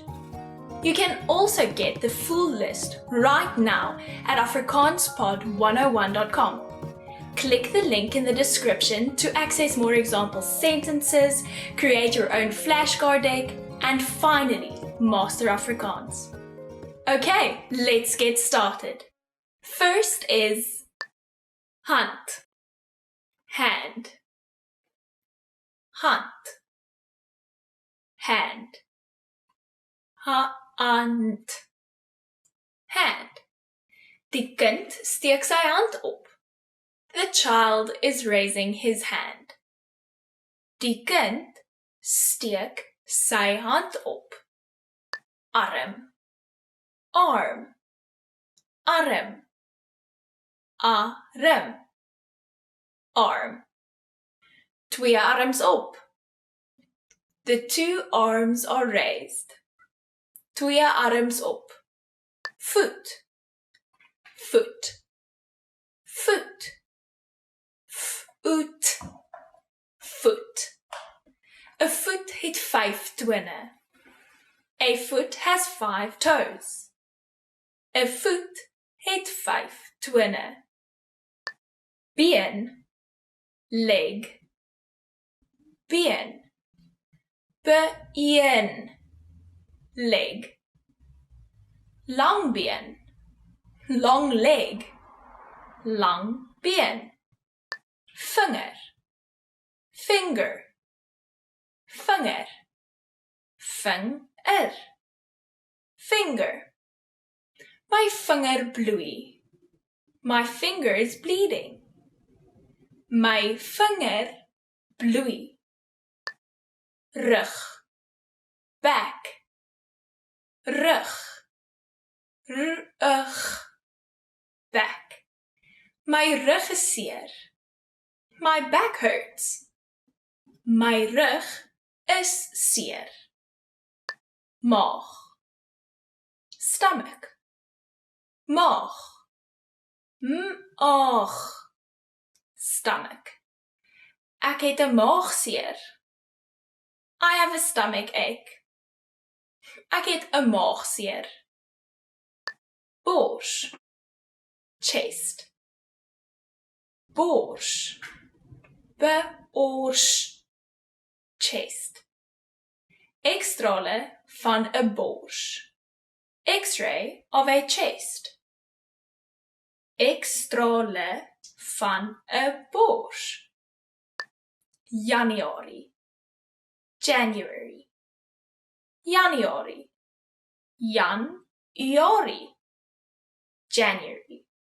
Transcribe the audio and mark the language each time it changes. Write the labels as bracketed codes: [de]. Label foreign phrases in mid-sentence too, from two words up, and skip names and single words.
[en] You can also get the full list right now at afrikaanspod101.com. Click the link in the description to access more example sentences, create your own flashcard deck, and finally, master Afrikaans. Okay, let's get started. First is hand, hand, hand, hand, hand, hand. [af] Die kind steek sy hand op. [en] The child is raising his hand. [af] Die kind steek sy hand op. Arm, arm, arm, arm, arm. Twee arms op. [en] The two arms are raised. [af] Twee arms op. Voet, voet, voet, voet, voet. [en] A foot [af] het 5 tone. [en] A foot has 5 toes. [af] A foot het 5 tone. Been, leg, been, been, leg. Lang been, [en] long leg, [af] lang been. Vinger, finger, vinger, vinger, finger. My vinger bloei. [en] My finger is bleeding. [af] My vinger bloei. Rug, back, rug, rug, back. My rug is seer. [en] My back hurts. [af] My rug is seer. Maag, stomach, maag, maag, stomach. Ek het 'n maagseer. [en] I have a stomach ache. [af] Ek het 'n maagseer. Bors, chest, bors, bors, chest. Ekstrale van 'n bors. [en] X-ray of a chest. [af] Ekstrale van 'n bors. Januarie, January, Januarie, Januarie, January.